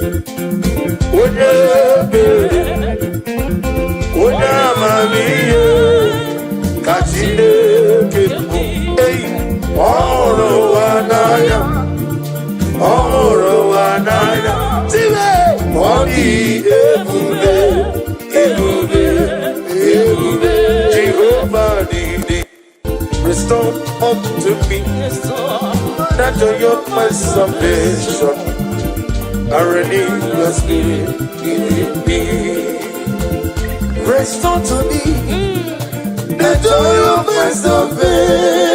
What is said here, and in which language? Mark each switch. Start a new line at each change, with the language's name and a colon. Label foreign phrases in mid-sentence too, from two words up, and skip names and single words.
Igbo: Onye ebere, onye amamihe, ka Chineke bụ. Ei, ọ hụrụ ụwa n'anya, ọ hụrụ ụwa n'anya. Tire, ọ dị ebube, ebube, ebube. Jehova dị, dị.
English: Restore unto me the joy of my salvation. I renew your spirit in me. Restore to me the joy of my salvation.